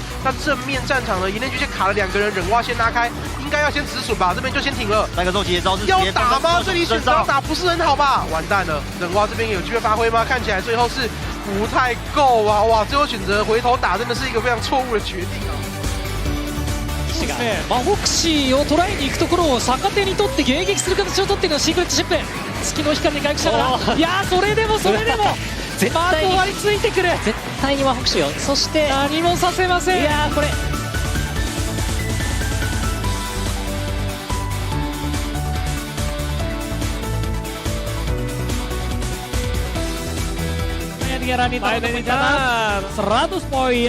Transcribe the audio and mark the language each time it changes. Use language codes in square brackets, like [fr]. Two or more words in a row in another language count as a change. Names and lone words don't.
[zh] 那正面战场呢，岩内巨蟹卡了2个人，忍蛙先拉开，应该要先止损吧，这边就先停了。那个周杰招是要打吗？这里选择要打不是很好吧？完蛋了，忍蛙这边有机会发挥吗？看起来最后是不太够啊！哇，最后选择回头打，真的是一个非常錯誤的決定啊。 [ja] フォクシーを捉えに行くところを逆手に取って迎撃する形を取っているのはシークレットシップ。月の光に回復しながら、いやーそれでも絶対に割りついてくる。絶対にフォクシーよ。そして何もさせません。いやーこれ100 poin.